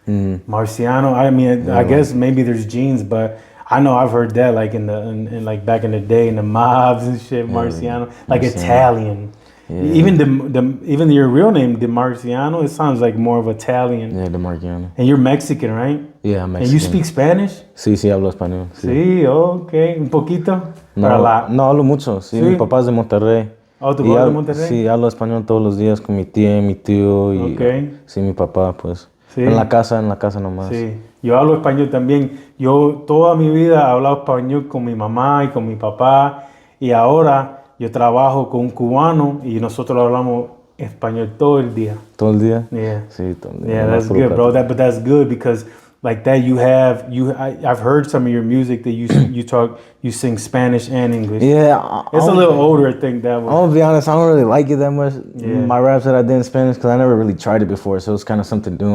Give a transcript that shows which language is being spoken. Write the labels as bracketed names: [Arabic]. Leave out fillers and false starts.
[English] Marciano. I mean, I guess maybe there's genes, but I know I've heard that like in like back in the day in the mobs and shit. Marciano, like Italian. Yeah. Even your real name, DeMarciano, it sounds like more of Italian. Yeah, DeMarciano. And you're Mexican, right? Yeah, I'm Mexican. And you speak Spanish? [Spanish] Sí, hablo español. Sí, okay. Un poquito? No, no hablo mucho. Sí, mi papá es de Monterrey. Oh, ¿tú Y vas de Monterrey? sí, hablo español todos los días con mi tía, mi tío y sí, mi papá, pues. Sí. En la casa nomás. Sí, yo hablo español también. Yo toda mi vida he hablado español con mi mamá y con mi papá. Y ahora yo trabajo con un cubano y nosotros hablamos español todo el día. ¿Todo el día? [English] Yeah. [Spanish] Sí, todo el día. [English] Yeah, that's good, bro. But that's good because like that I've heard some of your music that you sing Spanish and English. Yeah. It's a little older, I think that was. I'm gonna be honest, I don't really like it that much. Yeah. My raps that I did in Spanish, because I never really tried it before, so it's kind of something new.